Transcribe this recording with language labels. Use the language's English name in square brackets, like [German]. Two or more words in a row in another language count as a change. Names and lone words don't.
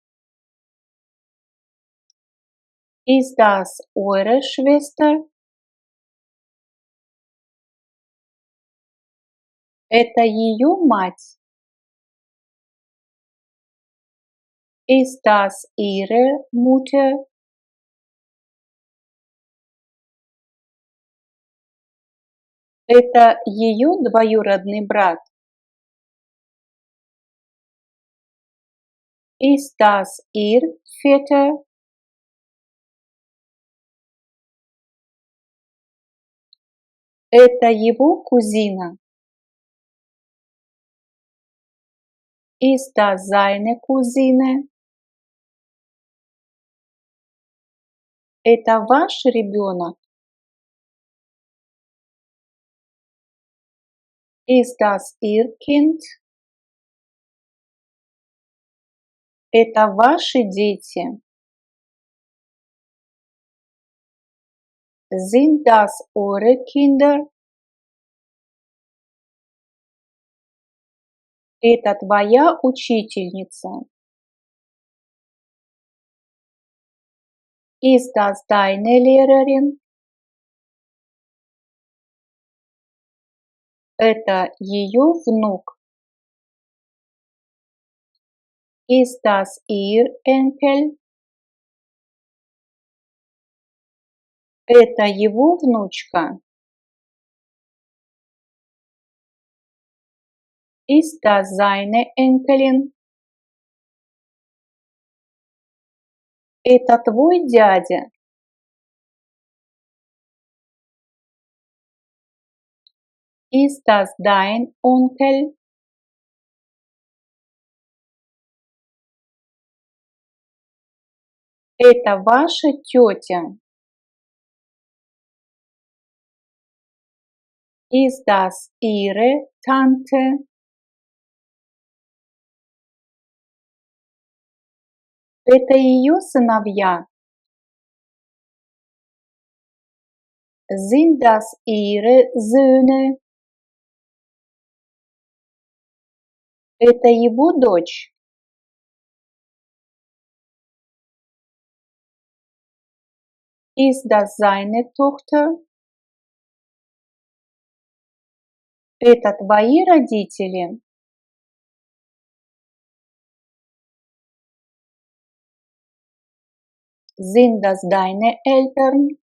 [German] Ist das eure Schwester? [Russian] Это ее мать? [German] Ist das Ihre Mutter? [Russian] Это ее двоюродный брат. [German] Ist das Ihr Vater? [Russian] Это его кузина. [German] Ist das seine Cousine? [Russian] Это ваш ребенок? [German] Ist das Ihr Kind? [Russian] Это ваши дети? [German] Sind das eure Kinder? [Russian] Это твоя учительница? [German] Ist das deine Lehrerin? [Russian] Это ее внук? [German] Ist das ihr Enkel? [Russian] Это его внучка? [German] Ist das seine Enkelin? [Russian] Это твой дядя? [German] Ist das dein Onkel? [Russian] Это ваша тетя? [German] Ist das ihre Tante? [Russian] Это ее сыновья? [German] Sind das ihre Söhne? [Russian] Это его дочь? [German] Ist das seine Tochter? [Russian] Это твои родители? [German] Sind das deine Eltern?